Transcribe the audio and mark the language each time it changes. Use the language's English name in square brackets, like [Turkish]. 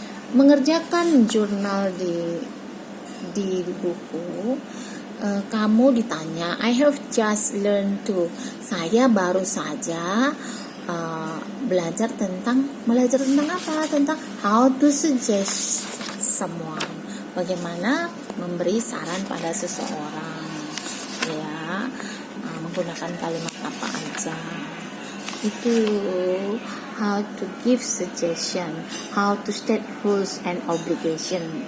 [Indonesian] Mengerjakan jurnal di buku, kamu ditanya, [English] I have just learned to. [Indonesian] Saya baru saja belajar tentang apa? [English] Tentang how to suggest someone. [Indonesian] Bagaimana memberi saran pada seseorang, ya. Menggunakan kalimat apa aja. [English] Itu how to give suggestion, how to state rules and obligation.